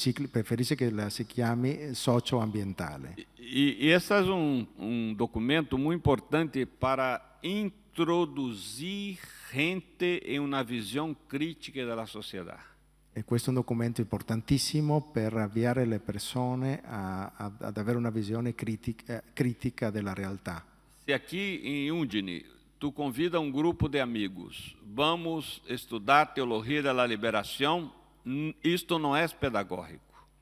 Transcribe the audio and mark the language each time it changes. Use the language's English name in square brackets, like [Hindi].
[Italian] Preferisce che la si chiami socioambientale. [Portuguese] E esse é documento muito importante para introduzir gente em uma visão crítica da sociedade. [Italian] E questo è un documento importantissimo per avviare le persone ad avere una visione critica della realtà. [Portuguese] Se aqui em Udine tu convida um grupo de amigos, vamos estudar teologia da liberação, isto não é pedagógico.